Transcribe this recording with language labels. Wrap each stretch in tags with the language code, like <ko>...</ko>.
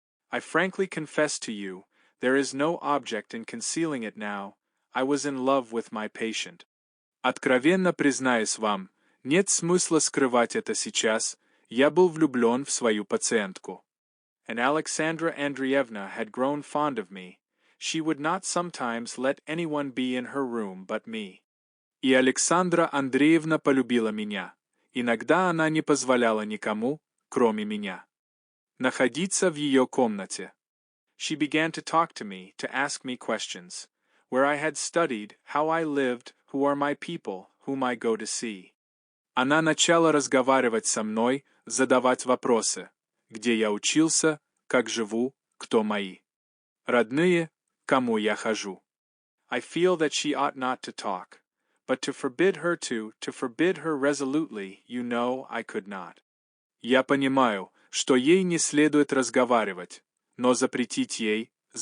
<en>I frankly confess to you, there is no object in concealing it now, I was in love with my patient.</en> <ru>Откровенно признаюсь вам, нет смысла скрывать это сейчас, я был влюблен в свою пациентку.</ru> <en>And Alexandra Andreevna had grown fond of me. She would not sometimes let anyone be in her room but me.</en> <ru>И Александра Андреевна полюбила меня. Иногда она не позволяла никому, кроме меня, находиться в ее комнате.</ru> <en>She began to talk to me, to ask me questions. Where I had studied, how I lived, who are my people, whom I go to see.</en> <ru>Она начала разговаривать со мной, задавать вопросы. Где я учился, как живу, кто мои родные, кому я хожу.</ru> <en>I feel that she ought not to talk, but to forbid her resolutely, you know, I could not.</en> <ru>Я понимаю, что ей не следует разговаривать, но запретить ей.</ru>